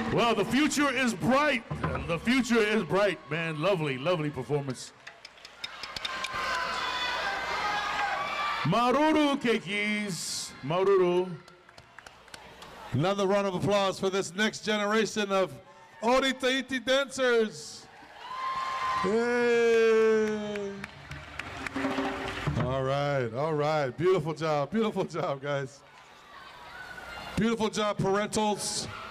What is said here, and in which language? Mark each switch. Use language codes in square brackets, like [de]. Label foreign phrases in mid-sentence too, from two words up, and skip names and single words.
[en] Well, the future is bright. The future is bright, man. Lovely, lovely performance. Maruru, Kikis. Maruru. Another round of applause for this next generation of Odi Tahiti dancers. Yay. All right. Beautiful job, guys. Beautiful job, parentals.